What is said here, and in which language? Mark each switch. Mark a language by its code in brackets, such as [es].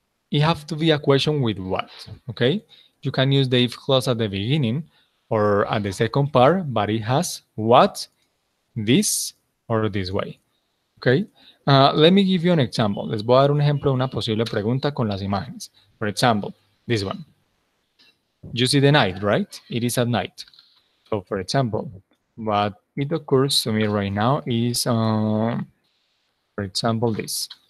[en] It have to be a question with what, okay? You can use the if clause at the beginning or at the second part, but it has what, this, or this way, okay? Let me give you an example. [es] Les voy a dar un ejemplo de una posible pregunta con las imágenes. [en] For example, this one. You see the night, right? It is at night. So, for example, what it occurs to me right now is, for example, this.